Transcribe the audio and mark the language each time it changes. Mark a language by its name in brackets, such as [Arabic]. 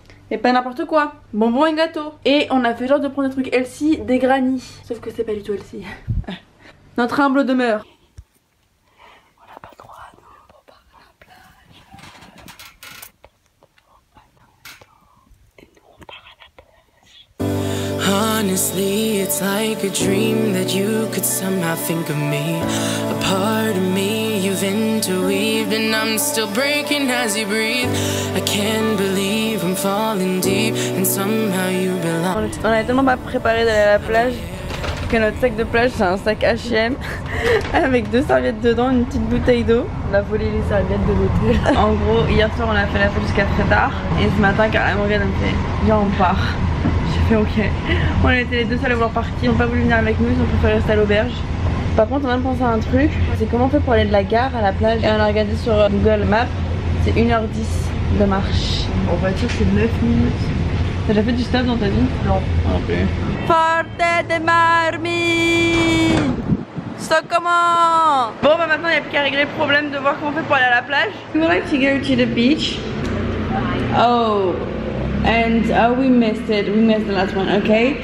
[French] Et pas n'importe quoi, bonbons et gâteaux. Et on a fait genre de prendre des trucs healthy, des granny. Sauf que c'est pas du tout healthy. Notre humble demeure. On n'a pas le droit à nous pour partir à la plage. Et nous on part à la plage. [English] Honestly, it's like a dream that you could somehow think of me. A part of me you've interweaved, and I'm still breaking as you breathe. I can't believe I'm falling deep, and somehow you belong. [French] On avait tellement pas préparé d'aller à la plage que notre sac de plage c'est un sac H&M avec 2 serviettes dedans, une petite bouteille d'eau. On a volé les serviettes de l'hôtel. En gros, hier soir on a fait la fête jusqu'à très tard. Et ce matin, Carla Morgan me fait viens on part. J'ai fait ok. On était les deux seuls à vouloir partir, ils n'ont pas voulu venir avec nous, ils ont préféré rester à l'auberge. Par contre on a pensé à un truc, c'est comment on fait pour aller de la gare à la plage. Et on a regardé sur Google Maps, c'est 1h10 de marche. En voiture c'est 9 minutes. T'as déjà fait du stop dans ta vie? Non. Non plus. Porte de marmi. So comment? Bon bah maintenant il n'y a plus qu'à régler le problème de voir comment on fait pour aller à la plage. [English] We would like to go to the beach. Oh, and we missed it. We missed the last one, ok?